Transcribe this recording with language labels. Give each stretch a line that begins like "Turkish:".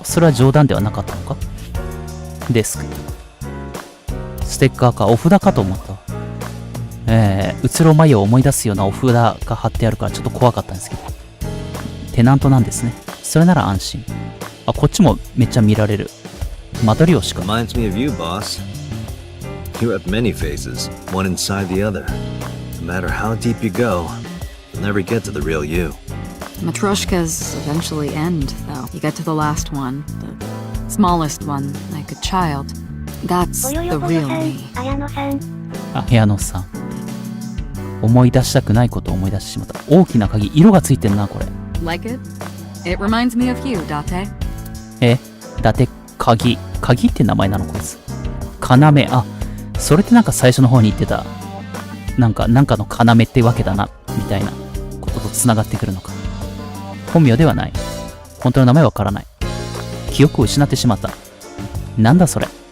Japanese: あ、それは冗談ではなかったのか。デスク。ステッカーか。お札かと思った。うつろ眉を思い出すようなお札が貼ってあるからちょっと怖かったんですけど。テナントなんですね。それなら安心。あ、こっちもめっちゃ見られる。間取りをしか。
English: Reminds me of you, boss. You have many faces, one inside the other. No matter how deep you go, you'll never get to the real you. Matryoshkas eventually end, though. You get to the last one, the smallest one, like a child. That's
Japanese: ぼよ
English: the
Japanese: よぼよさん、
English: me.
Japanese: 綾野さん。あ、部屋のさん。思い出したくないことを思い出してしまった。大きな鍵。色がついてんな、これ。
English: Like it? It reminds me of you, Date.
Japanese: だって鍵。鍵って名前なのこいつ。要。あ、それってなんか最初の方に言ってた。なんかの要ってわけだな、みたいなことと繋がってくるのか。本名ではない。本当の名前わからない。記憶を失ってしまった。なんだそれ。